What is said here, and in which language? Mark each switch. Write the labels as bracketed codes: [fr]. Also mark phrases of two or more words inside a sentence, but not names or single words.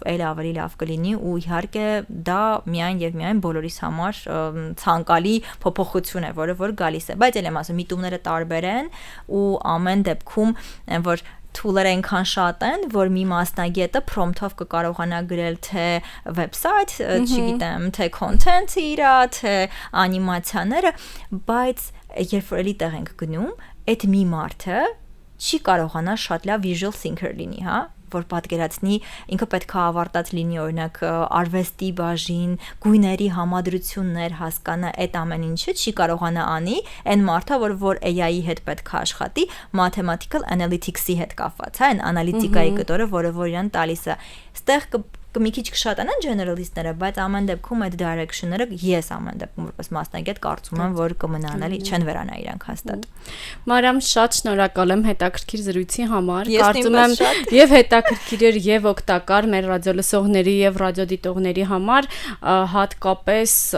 [hy] այլ ավելի լավ կլինի ու իհարկե դա միայն եւ միայն բոլորիս համար ցանկալի փոփոխություն է, որը որ գալիս է։ Բայց ել եմ ասում, միտումները տարբեր են ու ամեն դեպքում որ tool-երը այնքան շատ են, որ մի մասնագետը prompt-ով կկարողանա գրել թե website, չգիտեմ, թե content-ը իր, թե անիմացիաները, բայց երբ որ էլի տեղ ենք գնում, այդ մի մարդը չի կարողանա շատ լավ [en] visual thinker [hy] լինի, հա, որ պատկերացնի, ինքը պետք է ավարտած լինի օրինակ արվեստի բաժին, գույների համադրություններ հասկանա, այդ ամեն ինչը չի կարողանա անի այն մարդը, որ AI-ի հետ պետք է աշխատի, [en] mathematical analytics-ի [hy] հետ կապված, հա, այն անալիտիկայի կտորը, որը որ իրան տալիս է։ Ստեղ մի քիչ կշատանան generalist-ները, բայց ամեն դեպքում այդ direction-ները ես ամեն դեպքում որպես մասնագետ կարծում եմ, որ կմնան, էլի չեն վերանա իրանք հաստատ։ Մարիամ, շատ շնորհակալ եմ հետաքրքիր զրույցի համար։ Կարծում եմ եւ հետաքրքիր էր եւ օգտակար մեր ռադիոլսողների եւ ռադիոդիտողների համար, հատկապես